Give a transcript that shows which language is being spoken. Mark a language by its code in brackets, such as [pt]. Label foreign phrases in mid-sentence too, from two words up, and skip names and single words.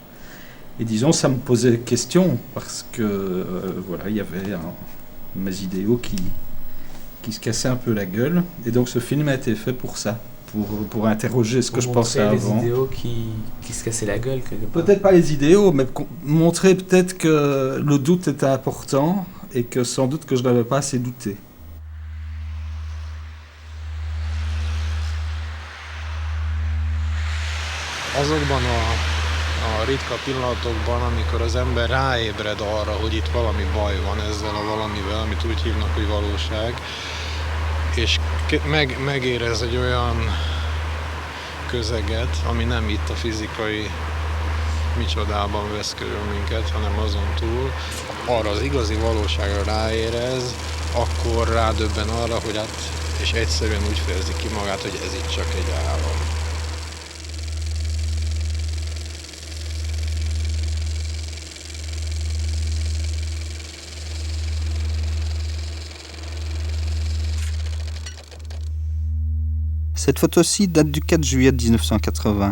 [fr] Et disons, ça me posait question parce que il y avait mes idéaux qui se cassaient un peu la gueule. Et donc ce film a été fait pour ça. Pour interroger ce que je pensais avant. Les idéaux qui se cassaient la gueule quelque part. Peut-être pas les idéaux, mais montrer peut-être que le doute était important et que sans doute que je n'avais pas assez douté. [hu] Azokban a ritka pillanatokban, amikor az ember ráébred arra, hogy itt valami baj van ezzel a valamivel, amit úgy hívnak, hogy valóság, és megérez egy olyan közeget, ami nem itt a fizikai micsodában vesz körül minket, hanem azon túl, arra az igazi valóságra ráérez, akkor rádöbben arra, hogy és egyszerűen úgy fejezi ki magát, hogy ez itt csak egy álom. [fr] Cette photo-ci date du 4 juillet 1980.